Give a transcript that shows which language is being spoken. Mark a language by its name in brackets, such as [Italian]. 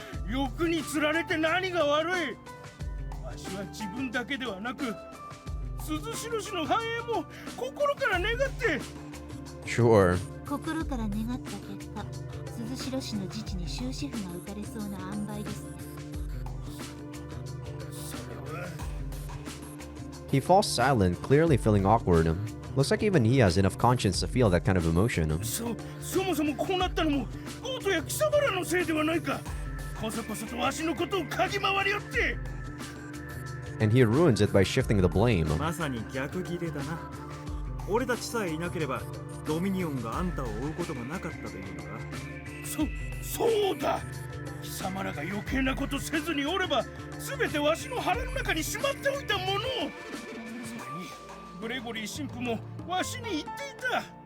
[Japanese] 欲に釣られて何が悪い。わしは自分だけではなく、鈴代の繁栄も心から願って。 [English] Sure. [Japanese] 心から願った結果、鈴代の自治に終止符が打たれそうな塩梅ですね。 [English] He falls silent, clearly feeling awkward. Looks like even he has enough conscience to feel that kind of emotion. [Japanese] そもそもこうなったのもゴートや貴様らのせいではないか。こそこそとわしのことを嗅ぎ回りよって。 [English] And he ruins it by shifting the blame. [Japanese] まさに逆ギレだな。俺たちさえいなければドミニオンがあんたを追うこともなかったというのか。そうだ。貴様らが余計なことせずにおれば全てわしの腹の中にしまっておいたものを。それにグレゴリー神父もわしに言っていた。